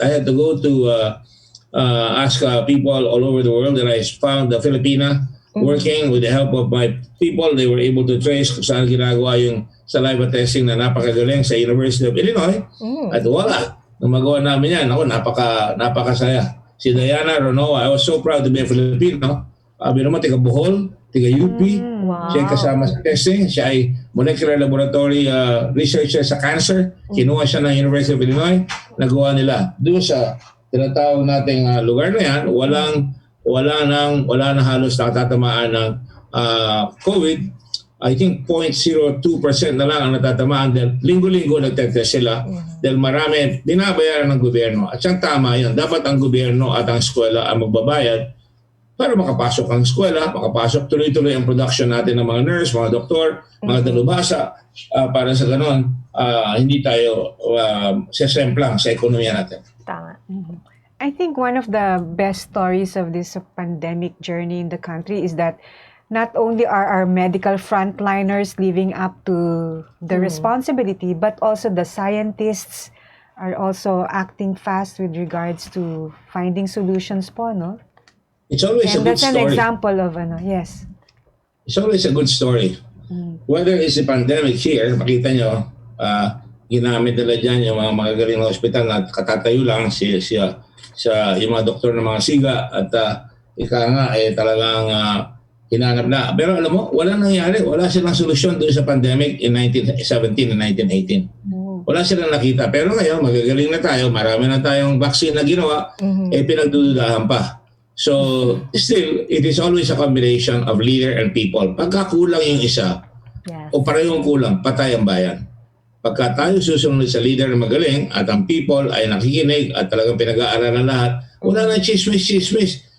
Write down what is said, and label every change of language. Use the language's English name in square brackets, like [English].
[English] I had to go to ask people all over the world, and I found the Philippine working with the help of my people. They were able to trace [Filipino] kung saan ginagawa yung saliva testing na napakagaling sa University of Illinois. At wala. Nung magawa namin yan, ako, napakasaya. Si Diana Ronoa, [English] I was so proud to be a Filipino. [Filipino] Sabi naman, tiga Bohol, tiga UP. Siya ay kasama sa testing. Siya ay molecular laboratory researcher sa cancer. Kinuha siya ng University of Illinois. Nagawa nila. Doon sa tinatawag nating lugar na yan, wala na halos natatamaan ng COVID. [English] I think [Filipino] 0.02% na lang ang natatamaan dahil linggo-linggo nagtetest sila dahil marami binabayaran ng gobyerno. At siyang tama yun. Dapat ang gobyerno at ang eskwela ang magbabayad para makapasok ang eskwela, makapasok tuloy-tuloy ang production natin ng mga nurse, mga doktor, mga dalubhasa para sa ganon, hindi tayo sesemplang sa ekonomiya natin. Tama. [English] I think one of the best stories of this pandemic journey in the country is that not only are our medical frontliners living up to the responsibility, but also the scientists are also acting fast with regards to finding solutions po, no? It's always And a good that's an story. example of, yes. It's always a good story. Whether it's a pandemic here, [Filipino] makita nyo, ginamit nila dyan yung mga magagaling na hospital na katatayo lang yung mga doktor ng mga siga at ika nga talagang hinanap na. Pero alam mo, walang nangyari. Wala silang solusyon doon sa pandemic in 1917 and 1918. Wala silang nakita. Pero ngayon, magagaling na tayo. Marami na tayong vaccine na ginawa. Pinagdududahan pa. [English] So, still, it is always a combination of leader and people. [Filipino] Pagka kulang yung isa, o parehong kulang, patay ang bayan. Pagka tayo susunod sa leader na magaling at ang people ay nakikinig at talagang pinag-aaralan lahat, wala na chismis.